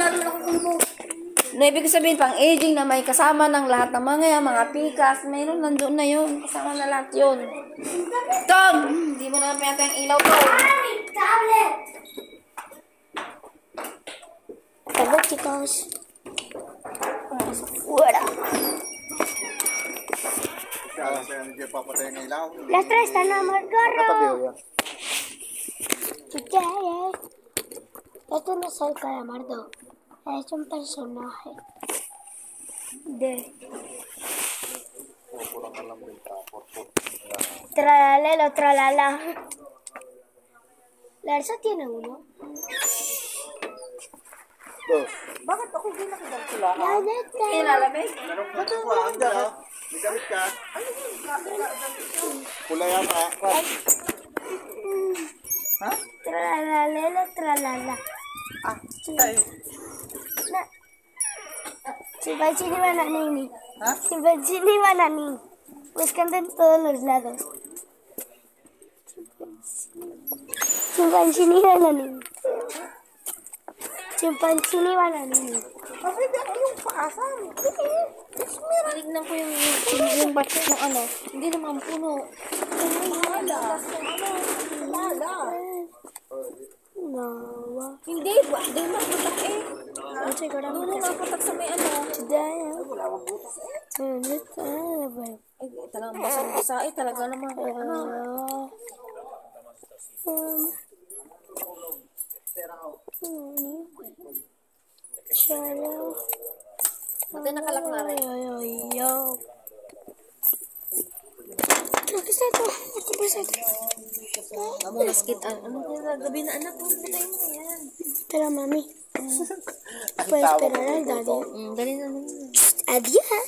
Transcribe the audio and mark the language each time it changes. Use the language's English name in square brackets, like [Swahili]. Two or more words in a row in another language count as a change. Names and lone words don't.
[Filipino] No, ibig sabihin, pang-aging na may kasama ng lahat ng mga pikas, mayroon nandoon na yun. Kasama na lahat yun. Tom! Hindi mo na pinatay ang ilaw ko. [Spanish] ¡Tablet! Tablet, chicos. Fuera. Las tres están a gorro. Esto no es el calamardo. Es un personaje de Tralalelo, tralala. La Elsa tiene uno. [Filipino] Bakit ako hindi nakidala? Ilalamig? May gamit ka? Pula yan ha? Ha? [Spanish] Tralalelo, tralala. Chimpanzini bananini. Chimpanzini bananini. Buscando en todos los lados. Chimpanzini bananini. Chimpanzini bananini. [Filipino] Bakit ako yung paasan? Tinignan ko yung batch ng ano. Hindi naman puno. Nawa. Hindi, di maputak eh. Puno nga putak sa may ano. Ay, talagang basang-basa eh. Talaga naman. Buti nakalak na rin. [Spanish] ¿Qué es esto? ¿Qué es esto? [Filipino] Maskit. Ano kaya gabi na anak? Patay mo na yan. [Spanish] Espera, mami. Puedes esperar al daddy. [Filipino] Dali na. [Spanish] Adiós.